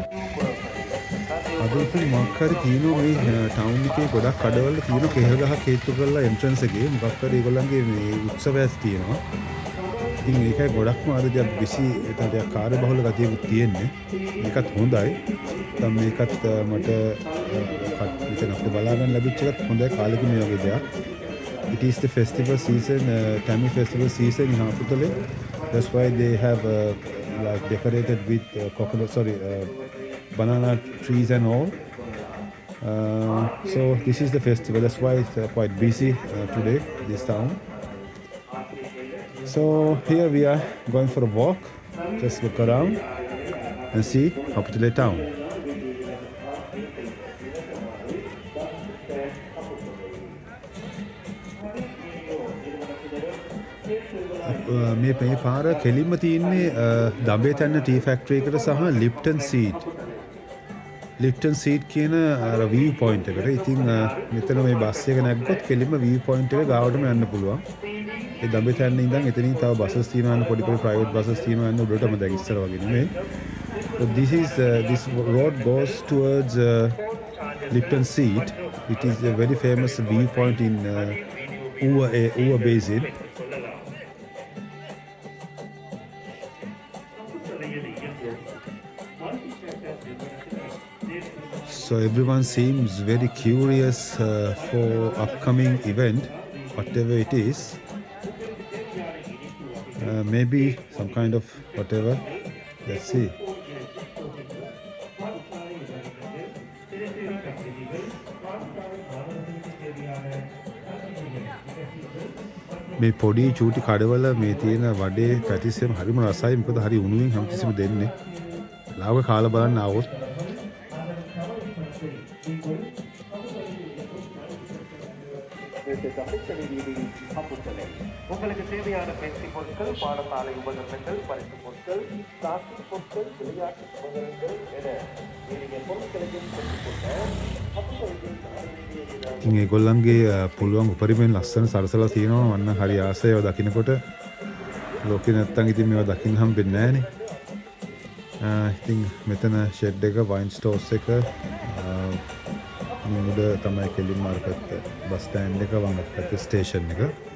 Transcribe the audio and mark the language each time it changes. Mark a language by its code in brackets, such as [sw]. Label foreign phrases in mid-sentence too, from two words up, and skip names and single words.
[si] අද ඉතින් මොකක් හරි තියෙනවා මේ ටවුන් එකේ ගොඩක් කඩවල තියෙන කෙහෙල් ගහක් හේතු කරලා එන්ට්‍රන්ස් එකේ මොකක් හරි ඒගොල්ලන්ගේ මේ උත්සවයක් තියෙනවා. ඉතින් ඒකයි ගොඩක්ම අර දෙයක් බිසි එතන දෙයක් කාර්යබහුල ගතියකුත් තියෙන්නේ. මේකත් හොඳයි. දැන් මේකත් මට මෙතන අපිට බලා ගන්න ලැබිච්ච එකත් හොඳයි කාලෙකින් මේ වගේ දෙයක්. [en] It is the festival season, Tamil festival season in Haputale. That's why they have like decorated with banana trees and all. So this is the festival. That's why it's quite busy today, this town. So here we are going for a walk. Just look around and see Haputale town. [si] මේ පාර කෙලින්ම තියෙන්නේ දඹේ තැන්න [en] tea factory [si] එකට සහ ලිප්ටන් සීඩ්. ලිප්ටන් සීට් කියන [en] view point [si] එකට. ඉතින් මෙතන මේ බස් එක නැග්ගොත් කෙලින්ම [en] view point [si] එක ගාවටම යන්න පුළුවන්. ඒ දඹතැන්න ඉඳන් එතනින් තව buses තියෙනවා යන පොඩි [en] private buses [si] තියෙනවා යන උඩටම දැන් ඉස්සර වගේ නෙමෙයි. [en] So this road goes towards Lipton Seat. It is a very famous viewpoint in Uwa Basin. So everyone seems very curious for upcoming event, whatever it is. Maybe some kind of whatever. Let's see. [si] මේ පොඩි චූටි කඩවල මේ තියෙන වඩේ පැටිස්සෙම හරිම රසයි. මොකද හරි උණුවෙන් හැමතිස්සෙම දෙන්නේ. ලාවක කාලා බලන්න ආවොත් [ta] உங்களுக்கு தேவையான பேசி பொருட்கள், பாடசாலை உபகரணங்கள், பரிசு பொருட்கள், பிளாஸ்டிக் பொருட்கள், விளையாட்டு உபகரணங்கள் என ஏனைய பொருட்களையும் பெற்றுக்கொண்ட [si] ඉතින් ඒගොල්ලන්ගේ පුළුවන් උපරිමයෙන් ලස්සන සරසලා තියෙනවා. වන්න හරි ආසයි ඒවා දකින්නකොට. ලෝකේ නැත්තම් ඉතින් මේවා දකින්න හම්බෙන්නේ නැහනේ. ඉතින් මෙතන ෂෙඩ් එක, [en] wine stores [si] එක, මුඩ තමයි කෙලින්ම අර පැත්ත [en] bus stand [si] එක වම් පැත්ත ස්ටේෂන් එක.